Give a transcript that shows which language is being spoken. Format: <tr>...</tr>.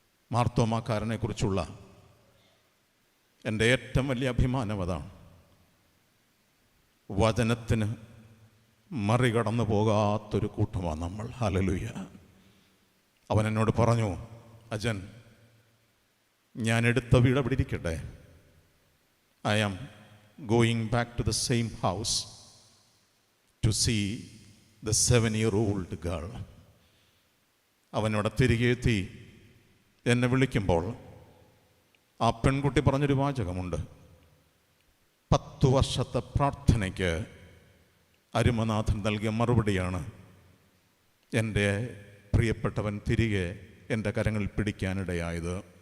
<ml>മാർത്തോമാക്കാരനെ കുറിച്ചുള്ള എൻ്റെ ഏറ്റവും വലിയ അഭിമാനം അതാണ്. വചനത്തിന് മറികടന്നു പോകാത്തൊരു കൂട്ടമാണ് നമ്മൾ. ഹല്ലേലൂയ. അവൻ എന്നോട് പറഞ്ഞു, അജൻ, ഞാൻ എടുത്ത വീട് അവിടെ ഇരിക്കട്ടെ.</ml> <en>I am going back to the same house to see the 7-year-old girl.</en> <ml>അവനവിടെ തിരികെ എത്തി എന്നെ വിളിക്കുമ്പോൾ ആ പെൺകുട്ടി പറഞ്ഞൊരു വാചകമുണ്ട്. 10 വർഷത്തെ പ്രാർത്ഥനയ്ക്ക് അരുമനാഥൻ നൽകിയ മറുപടിയാണ് എൻ്റെ പ്രിയപ്പെട്ടവൻ തിരികെ എൻ്റെ കരങ്ങളിൽ പിടിക്കാനിടയായത്.</ml>